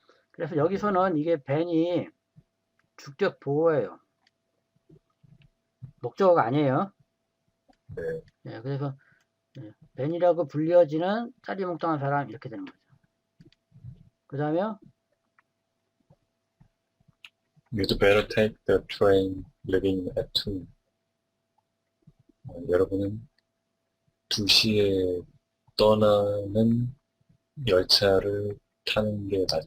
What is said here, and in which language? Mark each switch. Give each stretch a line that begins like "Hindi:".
Korean: 그래서 여기서는 이게 벤이 주격 보호예요. 목적어가 아니에요. 네. 네, 그래서 벤이라고 불려지는 짜리몽땅한 사람 이렇게 되는 거죠. 그 다음에
English: You'd better take the train leaving at 2.
Korean: 여러분은 2시에 떠나는 열차를 타는 게